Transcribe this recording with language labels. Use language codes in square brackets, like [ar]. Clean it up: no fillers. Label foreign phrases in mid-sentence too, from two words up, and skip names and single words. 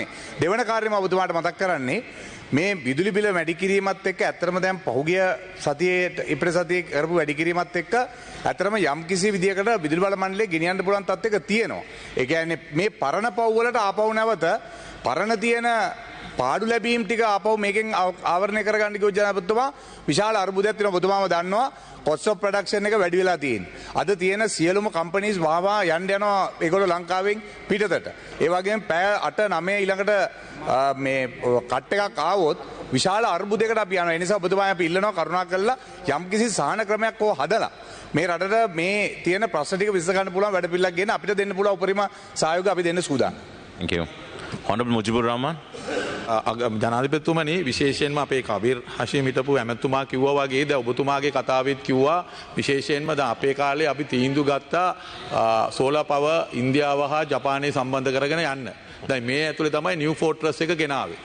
[si] දෙවන කාර්යය මම ඔබතුමාට මතක් කරන්නේ මේ විදුලි බිල වැඩි කිරීමත් එක්ක ඇත්තටම දැන් පහුගිය සතියේ ඉප්‍රේ සතියේ කරපු වැඩි කිරීමත් එක්ක ඇත්තටම යම් කිසි විදියකට විදුලි බල මණ්ඩලය ගෙනියන්න පුළුවන් තත්ත්වයක තියෙනවා. ඒ කියන්නේ මේ පරණ පව් වලට ආපහු නැවත පරණ තියෙන පාඩු ලැබීම් ටික ආපහු මේකෙන් ආවරණය කරගන්න කිව්ව ජනාධිපතිතුමා විශාල අර්බුදයක් තියෙනවා. ඔබතුමාම දන්නවා [en] cost of production [si] එක වැඩි වෙලා තියෙන්නේ. අද තියෙන සියලුම කම්පනීස් වහවා යන්න යනවා ඒගොල්ලෝ ලංකාවෙන් පිටතට. ඒ වගේම පැය 8-9 ඊළඟට මේ කට් එකක් ආවොත් විශාල අර්බුදයකට අපි යනවා. ඒ නිසා ඔබතුමා අපි ඉල්ලනවා කරුණාකරලා යම්කිසි සහන ක්‍රමයක් හෝ හදලා මේ රටට මේ තියෙන ප්‍රශ්න ටික විසඳ ගන්න පුළුවන් වැඩ පිළිලක් ගෙන අපිට දෙන්න පුළුවන් උපරිම සහයෝගය අපි දෙන්න සූදානම්. [en] Thank you. Honorable Mujibur Rahman. [si] ජනාධිපතිතුමනි විශේෂයෙන්ම අපේ කබීර් හෂීම් හිටපු ඇමතුමා කිව්වා වගේ දැන් ඔබතුමාගේ කතාවෙත් කිව්වා විශේෂයෙන්ම දැන් අපේ කාලේ අපි තීන්දුව ගත්තා [en] solar power [si] ඉන්දියාව හා ජපානය සම්බන්ධ කරගෙන යන්න. දැන් මේ ඇතුලේ තමයි නිව් ෆෝර්ට්‍රස් එක ගෙනාවේ.